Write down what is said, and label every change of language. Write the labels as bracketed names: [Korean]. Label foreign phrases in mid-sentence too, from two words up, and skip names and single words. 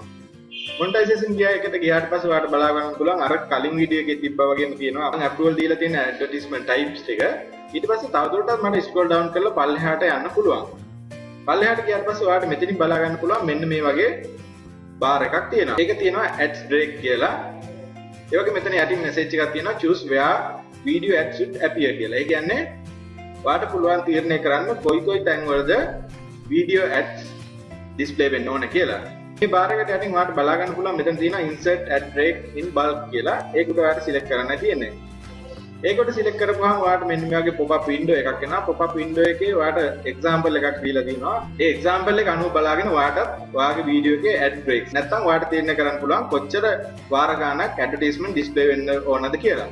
[Sinhala] මොනිටයිසේෂන් එකට ගියාට පස්සේ ඔයාලට බලා ගන්න පුළුවන් අර කලින් වීඩියෝ එකේ තිබ්බා වගේම තියෙනවා මම අප්‍රූවල් දීලා තියෙන [English] advertisement types [Sinhala] ටික. ඊට පස්සේ තවදුරටත් මට [English] scroll down [Sinhala] කරලා පල්ලෙහාට යන්න පුළුවන්. පල්ලෙහාට ගියාට පස්සේ ඔයාලට මෙතනින් බලා ගන්න පුළුවන් මෙන්න මේ වගේ බාර් එකක් තියෙනවා. ඒක තියෙනවා [English] ads break [Sinhala] කියලා. ඒ වගේ මෙතන යටින් මැසේජ් එකක් තියෙනවා [English] choose where video ads should appear [Sinhala] කියලා. ඒ කියන්නේ ඔයාලට පුළුවන් තීරණය කරන්න කොයි තැන්වලද [English] video ads display [Sinhala] වෙන්න ඕන කියලා. මේ බාර් එකට යටින් ඔයාලට බලා ගන්න පුළුවන් මෙතන තියෙනවා [English] insert ad break in bulk [Sinhala] කියලා. ඒකට ඔයාලට සිලෙක්ට් කරන්න තියෙන්නේ. ඒකට සිලෙක්ට් කරපුවාම ඔයාලට මෙන්න මේ වගේ [English] pop up window [Sinhala] එකක් එනවා. [English] pop up window [Sinhala] එකේ ඔයාලට example එකක් දීලා තියෙනවා. ඒ example එක අනුව බලාගෙන ඔයාලට ඔයාගේ වීඩියෝ එකේ [English] ad breaks [Sinhala] නැත්නම් ඔයාලට තීරණය කරන්න පුළුවන් කොච්චර වාර ගාණක් [English] advertisement display [Sinhala] වෙන්න ඕනද කියලා.